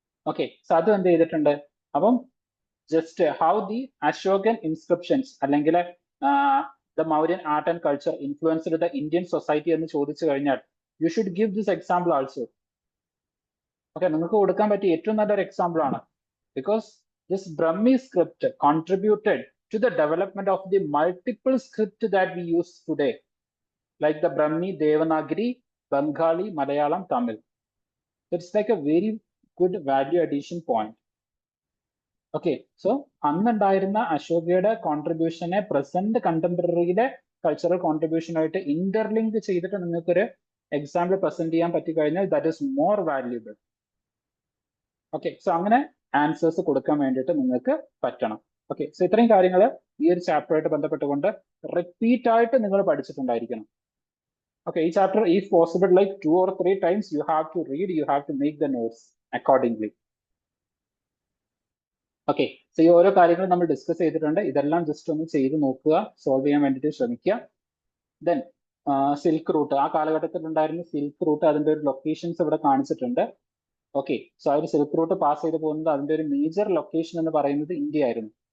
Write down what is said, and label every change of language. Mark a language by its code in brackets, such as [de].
[en] okay, so [ml] അത് എന്ത് ചെയ്തിട്ടുണ്ട്. അപ്പം [en] just how the Ashokan inscriptions അല്ലെങ്കിൽ the Mauryan art and culture influenced the Indian society [ml] എന്ന് ചോദിച്ചു കഴിഞ്ഞാൽ [en] You should give this example also. [ml] Okay, നിങ്ങൾക്ക് കൊടുക്കാൻ പറ്റിയ ഏറ്റവും നല്ലൊരു എക്സാമ്പിൾ ആണ്. [en] Because this Brahmi script contributed to the development of the multiple script that we use today, like the Brahmi, Devanagari, Bengali, Malayalam, Tamil. It's like a very good value addition point. [ml] Okay, so അന്നുണ്ടായിരുന്ന അശോകയുടെ കോൺട്രിബ്യൂഷനെ present കണ്ടംപററിയിലെ cultural contribution ആയിട്ട് interlink ചെയ്തിട്ട് നിങ്ങൾക്കൊരു example present ചെയ്യാൻ പറ്റി കഴിഞ്ഞാൽ [en] That is more valuable. [ml] Okay, so അങ്ങനെ answers കൊടുക്കാൻ വേണ്ടിയിട്ട് നിങ്ങൾക്ക് പറ്റണം. ഓക്കെ, സോ ഇത്രയും കാര്യങ്ങൾ ഈ ഒരു ചാപ്റ്ററുമായിട്ട് ബന്ധപ്പെട്ടുകൊണ്ട് റിപ്പീറ്റ് ആയിട്ട് നിങ്ങൾ പഠിച്ചിട്ടുണ്ടായിരിക്കണം. [en] Okay, ഈ chapter if possible like 2 or 3 times you have to read, you have to make the notes accordingly. [ml] Okay, so ഈ ഓരോ കാര്യങ്ങളും നമ്മൾ ഡിസ്കസ് ചെയ്തിട്ടുണ്ട്. ഇതെല്ലാം ജസ്റ്റ് ഒന്ന് ചെയ്ത് നോക്കുക, സോൾവ് ചെയ്യാൻ വേണ്ടിയിട്ട് ശ്രമിക്കുക. ദെൻ സിൽക്ക് റൂട്ട്, ആ കാലഘട്ടത്തിൽ ഉണ്ടായിരുന്ന സിൽക്ക് റൂട്ട്, അതിന്റെ ഒരു ലൊക്കേഷൻസ് ഇവിടെ കാണിച്ചിട്ടുണ്ട്. ഓക്കെ, സോ ആ ഒരു സിൽക്ക് റൂട്ട് പാസ് ചെയ്ത് പോകുന്നത് അതിന്റെ ഒരു മേജർ ലൊക്കേഷൻ എന്ന് പറയുന്നത് ഇന്ത്യ ആയിരുന്നു.